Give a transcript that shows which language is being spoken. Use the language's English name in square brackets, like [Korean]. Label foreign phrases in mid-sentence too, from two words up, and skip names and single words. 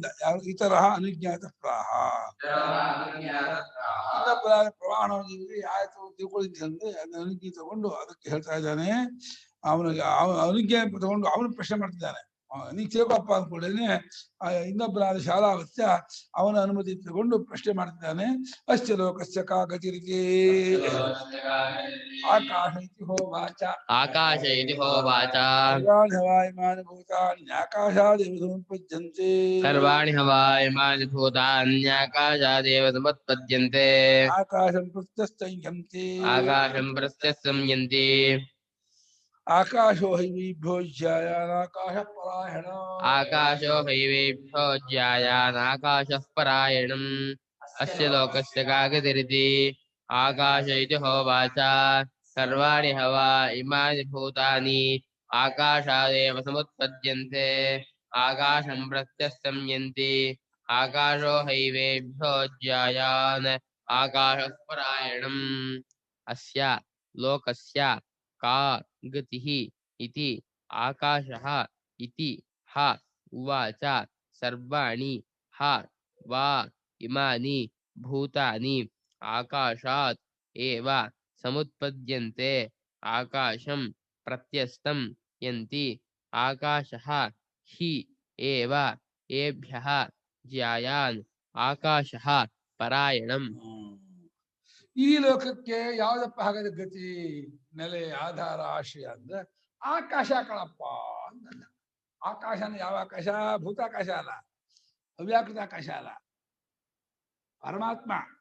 [Kannada] ಯಾರು ಈ ತರಹ ಅನುಜ್ಞಾತ ಪ್ರಾಹ ಇನ್ನೊಬ್ಬರ ಪ್ರಮಾಣ ಆಯ್ತು ತಿಳ್ಕೊಳ್ಳಿಕ್ಕೆ ಅಂದ್ರೆ ಅದನ್ನ ಅನುಜ್ಞೆ ತಗೊಂಡು ಅದಕ್ಕೆ ಹೇಳ್ತಾ ಇದ್ದಾನೆ. ಅವನಿಗೆ ಅನುಜ್ಞೆ ತಗೊಂಡು ಅವನು ಪ್ರಶ್ನೆ ಮಾಡ್ತಿದ್ದಾನೆ. ನೀ ತಿಳ್ಕೊಪ್ಪ ಅಂದ್ಕೊಳ್ಳೇನೆ ಇನ್ನೊಬ್ಬರಾದ ಶಾಲಾವತ್ಯ ಅವನ ಅನುಮತಿ ತಗೊಂಡು ಪ್ರಶ್ನೆ ಮಾಡ್ತಿದ್ದಾನೆ. [Sanskrit] ಅಶ್ಚ ಲೋಕಸ್ಯ ಕಾ ಗತಿರಿತಿ ಆಕಾಶ ಇತಿ ಹೋವಾಚ ಆಕಾಶ ಇತಿ ಹೋವಾಚ ಸರ್ವಾಣಿ ಭೂತಾನ್ಯಾಕಾಶಾದೇವ ಸಮುತ್ಪದ್ಯಂತೆ ಸರ್ವಾಣಿ ಹವಾಯಮಾನಿ ಭೂತಾನ್ಯಾಕಾಶಾದೇವ ಸಮುತ್ಪದ್ಯಂತೆ ಆಕಾಶಂ ಪ್ರತ್ಯಸ್ತಂಯಂತೆ ಆಕಾಶಂ ಪ್ರಸ್ಥ್ಯಸಂಯಂತಿ ಆಕಾಶೋ ಹೈವೀಭ್ಯೋ ಜ್ಯಾಯಾನಾಕಾಶ ಪರಾಯಣ ಆಕಾಶೋ ಹೈವೇಭ್ಯೋ ಜ್ಯಾಯಾನಾಕಾಶಃ ಪರಾಯಣಂ ಅಸ್ಯ ಲೋಕಸ್ಯ ಕಾ ಗತಿರಿತಿ ಆಕಾಶ ಇತಿ ಹೋವಾಚ ಸರ್ವಾಣಿ ಹವಾ ಇಮಾನಿ ಭೂತಾನಿ ಆಕಾಶಾದೇವ ಸಮುತ್ಪದ್ಯಂತೆ ಆಕಾಶಂ ಪ್ರಸ್ಥ್ಯಸಂಯಂತಿ ಆಕಾಶೋ ಹೈವೇಭ್ಯೋ ಜ್ಯಾಯಾನ್ ಆಕಾಶಃ ಪರಾಯಣಂ ಅಸ್ಯ ಲೋಕಸ್ಯ ಕಾ ಗತಿಃ ಇತಿ ಆಕಾಶಃ ಇತಿ ಹ ಉವಾಚ ಸರ್ವಾಣಿ ಹ ವಾ ಇಮಾನಿ ಭೂತಾನಿ ಆಕಾಶಾತ್ ಏವ ಸಮುತ್ಪದ್ಯಂತೆ ಆಕಾಶಂ ಪ್ರತ್ಯಸ್ಥಂ ಯಂತಿ ಆಕಾಶಃ ಹಿ ಏವ ಏಭ್ಯಃ ಜ್ಯಾಯಾನ್ ಆಕಾಶಃ ಪರಾಯಣಂ. [Kannada] ಈ ಲೋಕಕ್ಕೆ ಯಾವ್ದಪ್ಪ ಹಾಗಾದ್ರೆ ಗತಿ ನೆಲೆ ಆಧಾರ ಆಶ್ರಯ ಅಂದ್ರೆ ಆಕಾಶ ಕಣಪ್ಪ ಅಂತಂದ. ಆಕಾಶನ ಯಾವ ಆಕಾಶ? ಭೂತಾಕಾಶ ಅಲ್ಲ, ಅವ್ಯಾಕೃತ ಆಕಾಶ ಅಲ್ಲ, ಪರಮಾತ್ಮ.